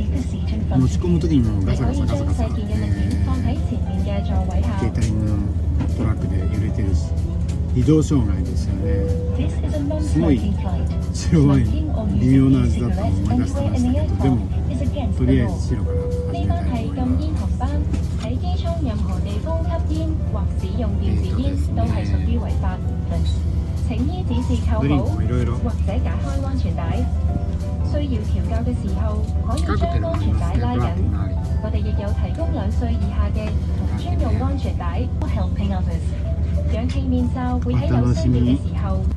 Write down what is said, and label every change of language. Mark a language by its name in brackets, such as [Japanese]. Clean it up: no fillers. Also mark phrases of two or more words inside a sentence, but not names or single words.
[Japanese] 持ち込む時にもガサガサガサガサ、ケータリングのトラックで揺れてるし、移動障害ですよね。すごい白ワイン微妙な味だったのを思い出してましたけど、でもとりあえず白から始めたいと思います。 [Cantonese] 請依指示扣好或者解開安全帶。需要調校嘅時候，可以將安全帶拉緊。我哋亦有提供2歲以下嘅同專用安全帶 ， [English] helping others。 [Cantonese] 氧氣面罩會喺有需要嘅時候。